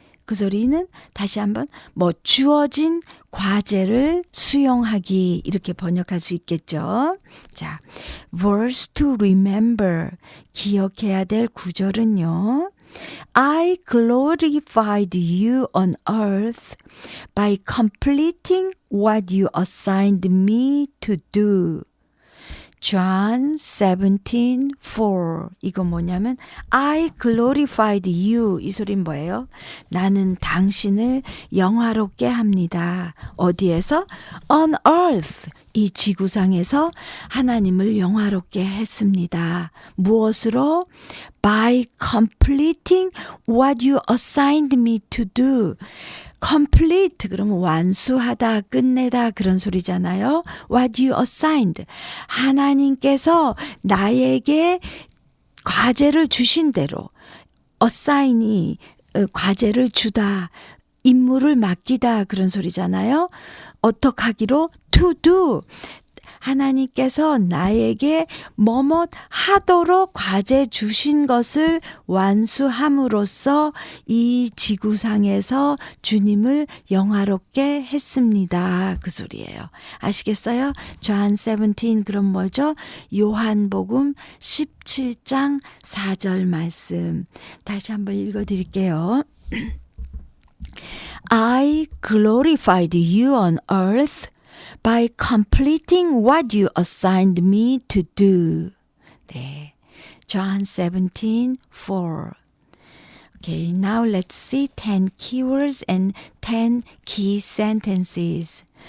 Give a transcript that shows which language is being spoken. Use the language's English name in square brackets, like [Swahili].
[Korean] 그 소리는 다시 한번 뭐 주어진 과제를 수용하기 이렇게 번역할 수 있겠죠. 자, verse to remember 기억해야 될 구절은요. [English] I glorified you on earth by completing what you assigned me to do. John 17:4. [Korean] 이거 뭐냐면 [English] I glorified you. [Korean] 이 소리는 뭐예요? 나는 당신을 영화롭게 합니다. 어디에서? [English] On earth. [Korean] 이 지구상에서 하나님을 영화롭게 했습니다. 무엇으로? [English] By completing what you assigned me to do. [Korean] complete 그러면 완수하다, 끝내다 그런 소리잖아요. [English] What you assigned. [Korean] 하나님께서 나에게 과제를 주신 대로 assign이 과제를 주다, 임무를 맡기다 그런 소리잖아요. 어떻게 하기로? [English] To do. [Korean] 하나님께서 나에게 뭐뭇 하도록 과제 주신 것을 완수함으로써 이 지구상에서 주님을 영화롭게 했습니다. 그 소리예요. 아시겠어요? John 17 그럼 뭐죠? 요한복음 17장 4절 말씀. 다시 한번 읽어드릴게요. [English] I glorified you on earth by completing what you assigned me to do. 네. John 17:4. Okay, now let's see 10 keywords and 10 key sentences.